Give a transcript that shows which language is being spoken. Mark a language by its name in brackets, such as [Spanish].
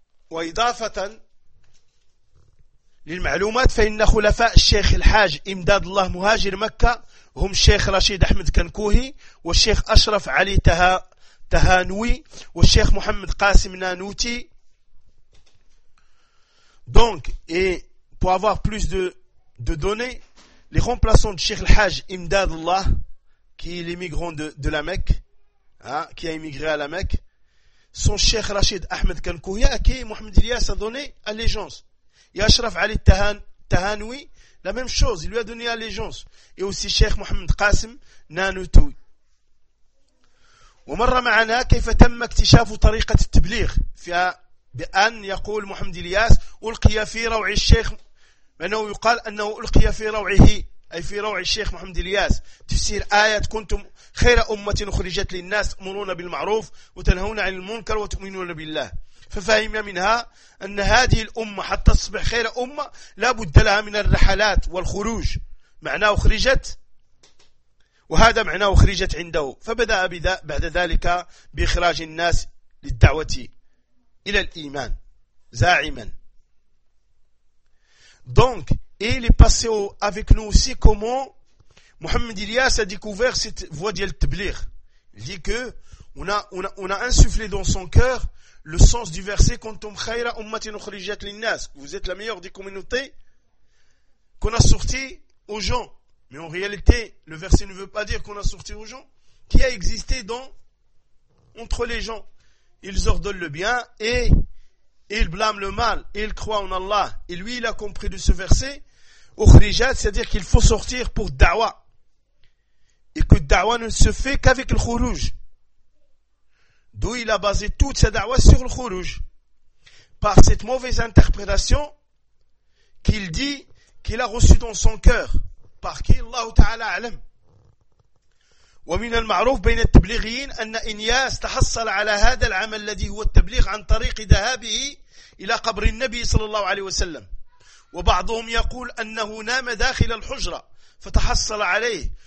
[Arabic] Wa idafatan, للمعلومات فإن خلفاء الشيخ الحاج إمداد الله مهاجر مكة هم الشيخ رشيد أحمد كنكوهي والشيخ أشرف علي تهانوي والشيخ محمد قاسم نانوتي. [French] Donc, et pour avoir plus de données, les remplaçants du Cheikh الحاج إمداد الله qui est l'immigrant de la Mecque, hein, qui a immigré à la Mecque, sont Cheikh Rachid Ahmed Kankouhi à qui Mohamed Ilyas a donné allégeance. Et Ashraf Ali Tahanoui, la même chose, il lui a donné allégeance. Et aussi Cheikh Mohamed Qasim Nanoutoui. [Arabic] ومر معنا كيف تم اكتشاف طريقة التبليغ في بأن يقول محمد إلياس ألقي في روع الشيخ، أنه يقال أنه ألقي في روعه أي في روع الشيخ محمد إلياس تفسير آية كنتم خير أمة أخرجت للناس تأمرون بالمعروف وتنهون عن المنكر وتؤمنون بالله. ففهم منها أن هذه الأمة حتى تصبح خير أمة لا بد لها من الرحلات والخروج، معناه أخرجت، وهذا معناه أخرجت عنده. فبدأ بعد ذلك بإخراج الناس للدعوة إلى الإيمان زاعما. [French] Donc, et il est passé avec nous aussi comment Mohamed Ilyas a découvert cette voie de Tabligh. Il dit que on a insufflé dans son cœur le sens du verset [Arabic] Kuntum khayra ummatin ukhrijat linnas, [French] vous êtes la meilleure des communautés qu'on a sorti aux gens. Mais en réalité, le verset ne veut pas dire qu'on a sorti aux gens, qui a existé dans entre les gens. Ils ordonnent le bien et il blâme le mal, et il croit en Allah. Et lui, il a compris de ce verset, Ukhrijat, c'est-à-dire qu'il faut sortir pour Dawa. Et que Dawa ne se fait qu'avec le Khuruj. D'où il a basé toute sa Dawa sur le Khuruj. Par cette mauvaise interprétation, qu'il dit qu'il a reçu dans son cœur. Par qui [Arabic] Allah Ta'ala alam. ومن المعروف بين التبليغيين أن إنياس تحصل على هذا العمل الذي هو التبليغ عن طريق ذهابه إلى قبر النبي صلى الله عليه وسلم، وبعضهم يقول أنه نام داخل الحجرة فتحصل عليه.